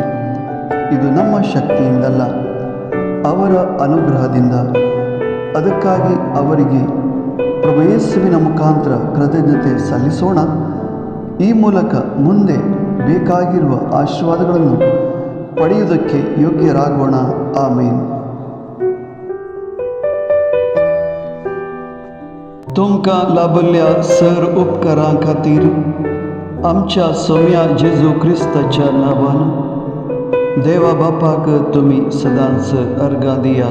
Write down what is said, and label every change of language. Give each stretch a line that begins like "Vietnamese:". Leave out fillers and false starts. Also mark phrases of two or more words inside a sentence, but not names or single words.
Kannada: ಇದು ನಮ್ಮ ಶಕ್ತಿಯಿಂದಲ್ಲ, ಅವರ ಅನುಗ್ರಹದಿಂದ. ಅದಕ್ಕಾಗಿ ಅವರಿಗೆ ಪ್ರಭು ಯೇಸುವಿನ ಮುಖಾಂತರ ಕೃತಜ್ಞತೆ ಸಲ್ಲಿಸೋಣ. ಈ ಮೂಲಕ ಮುಂದೆ ಬೇಕಾಗಿರುವ ಆಶೀರ್ವಾದಗಳನ್ನು ಪಡೆಯುವುದಕ್ಕೆ ಯೋಗ್ಯರಾಗೋಣ. ಆಮೇನ್.
Konkani: तुमकां लाभल्या सर उपकारां खातीर आमच्या सोम्या जेजू क्रिस्ताच्या नांवान देवा बापाक तुमी सदांच अर्गां दिया.